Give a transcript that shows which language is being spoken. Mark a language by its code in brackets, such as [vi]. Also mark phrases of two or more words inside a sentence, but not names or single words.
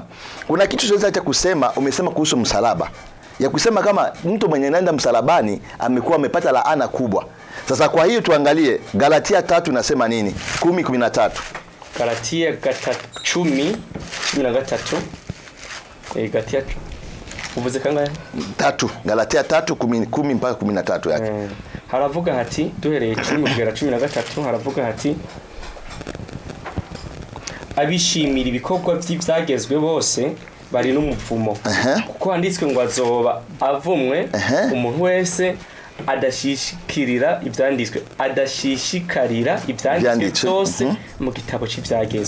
[sw] Kuna kitu tunaweza acha kusema, umesema kuhusu msalaba. Ya kusema kama mtu mwenye anaenda msalabani amekuwa amepata laana kubwa. Sasa kwa hiyo tuangalie Galatia 3 inasema nini? 10:13. Galatia 10:13. [rn] Galatia uvuze kangahe? 3. [sw] Galatia 3:10 mpaka 13 yake. [rn] Haravuga hati duhereye 10 kugera 13 haravuga hati abishimira ibikorwa by'ibyagezwe bose bari n'umuvumo. Kuko handitswe ngo azoba avumwe umuntu wese adashishikarira ibyanditswe byose mu gitabo cy'ibyagezwe.